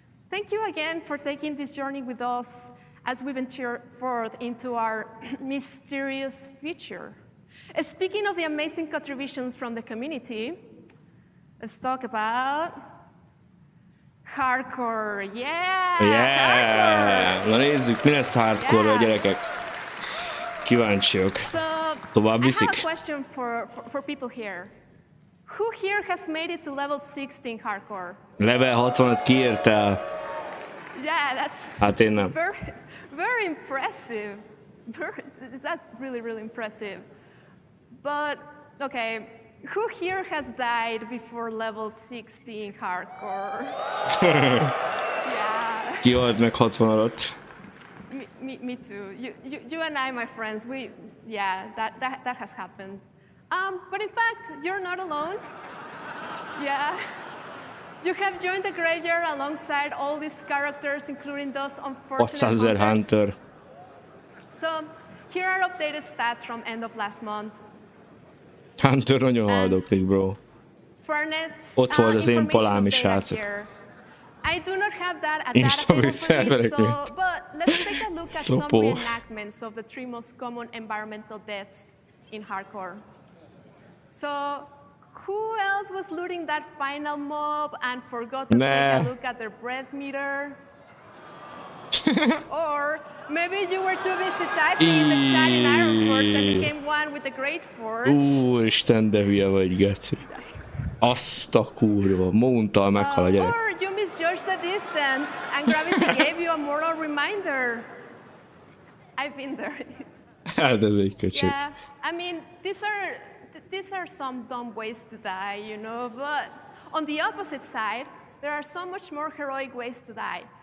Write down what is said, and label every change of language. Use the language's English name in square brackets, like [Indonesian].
[English] Thank you again for taking this journey with us as we venture forth into our mysterious future. Speaking of the amazing contributions from the community, let's talk about hardcore. Yeah! Hardcore. [Hungarian] Na nézzük, mi lesz hardcore-ra, gyerekek. Kíváncsiak. Tovább viszik? [English] I have a question for people here. Who here has made it to level 16 hardcore? [Hungarian] Level 60-at kiért el? [English] Yeah, that's [Hungarian] hát én nem. [English] Very impressive. That's really impressive. But, okay, who here has died before level 16 hardcore? Yeah. [Hungarian] Ki halt meg 60 alatt? [English] Me too. You and I, my friends, that has happened. But in fact, you're not alone. Yeah. You have joined the graveyard alongside all these characters, including those unfortunate hunters. So, here are updated stats from end of last month. [Hungarian] Hunter nagyon haldoklik, bro. Ott volt az én palám is, srácok. [English] I do not have that at that available, but let's take a look at some reenactments of the 3 most common environmental deaths in hardcore. So, who else was looting that final mob and forgot to take a look at their breath meter? Or maybe you were too busy typing in the chat in Ironforge and became one with the Great Forge. [Hungarian] Úristen, de hülye vagy, Geci. Azt a kurva, Mountal meghal a gyerek. [English] Or you misjudged the distance and gravity gave you a moral reminder. I've been there. [Hungarian] Hát ez egy köcsög. [English] Yeah, I mean, these are some dumb ways to die, but on the opposite side, there are so much more heroic ways to die.